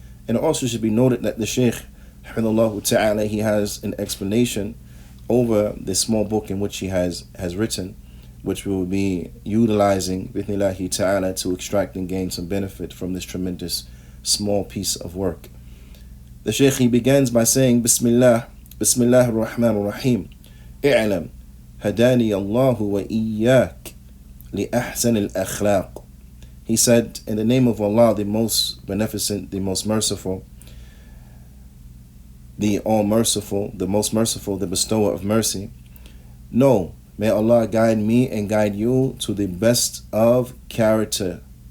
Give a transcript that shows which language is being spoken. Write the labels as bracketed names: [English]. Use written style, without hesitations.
[English] And it also should be noted that the Shaykh Hafidhahullah Ta'ala, he has an explanation over this small book in which he has written, which we will be utilizing Bithnillahi Ta'ala to extract and gain some benefit from this tremendous small piece of work. The Shaykh, he begins by saying Bismillah ar-Rahman ar-Rahim. [Arabic] اعلم هداني الله وإياك لأحسن الأخلاق. [English] He said, in the name of Allah, the most beneficent, the most merciful, the all-merciful, the most merciful, the bestower of mercy. No, may Allah guide me and guide you to the best of character.